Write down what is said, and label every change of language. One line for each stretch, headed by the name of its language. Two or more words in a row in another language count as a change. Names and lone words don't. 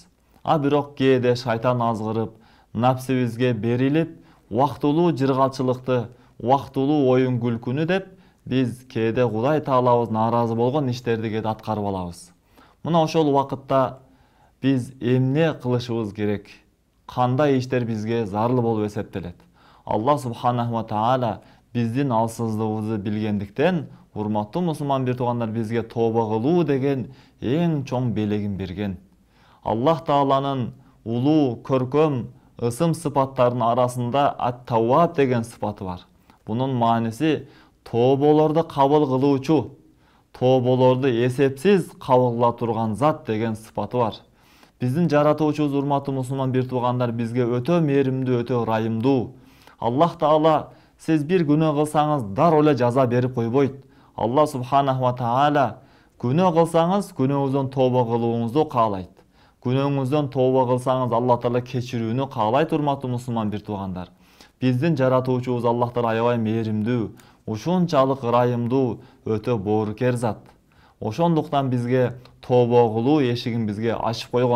Kyrgyz: Бирок кээде шайтан азгырып, напсибизге берилип, убактылуу жыргалчылыкты, убактылуу оюн күлкүнү деп, биз кээде Кудай Таалабыз нааразы болгон иштерди кээде аткарып алабыз. Мына ошол убакытта биз эмне кылышыбыз керек? Кандай иштер бизге зарыл болуп эсептелет?
Arabic: الله سبحانه وتعالى
Kyrgyz: биздин алсыздыгыбызды билгендиктен, урматтуу мусулман бир туугандар, бизге тобо кылуу деген эң чоң белегин берген. Аллах Тааланын улуу, көркөм, ысым сыпаттарынын арасында ат-Тавваб деген сыпаты бар. Бунун мааниси тоболорду кабыл кылуучу, тоболорду эсепсиз кабыл кыла турган зат деген сыпаты бар. Биздин жаратуучубуз, урматтуу мусулман бир туугандар, бизге өтө мээримдүү, өтө ырайымдуу. Аллах Таала сиз бир күнөө кылсаңыз дароо эле жаза берип койбойт.
Arabic: الله سبحانه وتعالى
Kyrgyz: күнөө кылсаңыз күнөөңүздөн тобо кылууңузду каалайт. Күнөөңүздөн тобо кылсаңыз Аллах Таала кечирүүнү каалайт, урматтуу мусулман бир туугандар. Биздин жаратуучубуз Аллах Таала аябай мээримдүү, ушунчалык ырайымдуу, өтө боорукер зат. Ошондуктан бизге тобо кылуу эшигин бизге ачып койгон.